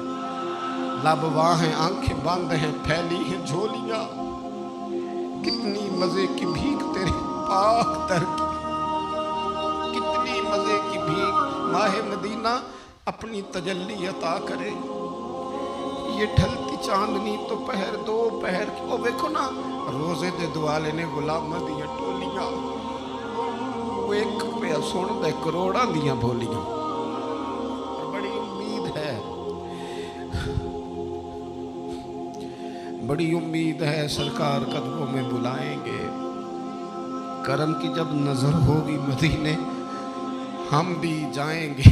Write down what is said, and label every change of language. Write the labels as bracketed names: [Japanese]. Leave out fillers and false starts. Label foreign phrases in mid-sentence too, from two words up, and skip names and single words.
[Urdu] لب واہیں آنکھیں بند ہیں، پھیلی ہیں جھولیاں، کتنی مزے کی بھیک تیرے پاک در کی، کتنی مزے کی بھیک. ماہے مدینہ اپنی تجلی عطا کرے، یہ ڈھلتی چاندنی تو پہر دو پہر کی. [Punjabi] وہ دیکھو نا روضے دے دوالے نے غلام دیاں ٹولیاں, وہ ایک پہ سن دے کروڑاں دیاں بولیاں. [Urdu] اور بڑی امید ہے سرکار قدموں میں بلائیں گے. کرم کی جب نظر ہوگی مدینے ہم بھی جائیں گے.